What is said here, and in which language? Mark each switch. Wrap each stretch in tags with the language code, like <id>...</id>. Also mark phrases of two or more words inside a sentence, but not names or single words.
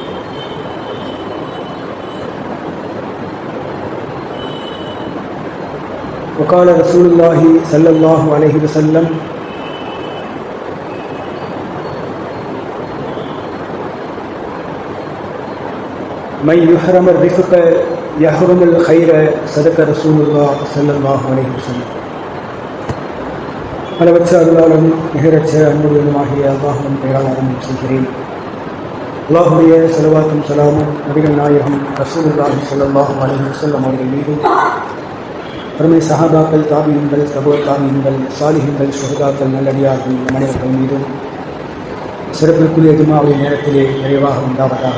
<ar>وقال رسول الله صلى الله عليه وسلم: من يحرم الرفق يحرم الخير. صدق رسول الله صلى الله عليه وسلم.</ar> <ta>அளவற்ற அருளாளனும் நிகரற்ற அன்புடையனுமாகிய அல்லாஹ்வின் பெயரால் ஆரம்பம் செய்கிறேன். அல்லாஹ்வுடைய ஸலவாத்தும் ஸலாமும் நபிகள் நாயகம்</ta> <ar>رسول الله صلى الله عليه وسلم</ar> <ta>அவர்கள் மீதும், அருமை சஹாபாக்கள், தாபீன்கள், தபூ தாபீன்கள், சாலிஹீன்கள், ஷுஹதாக்கள், நல்லடியார்கள் மனிதர்கள் மீதும் சிறப்பிற்குரிய ஜும்ஆவின் நேரத்திலே நிறைவாக உண்டாவதாக.</ta>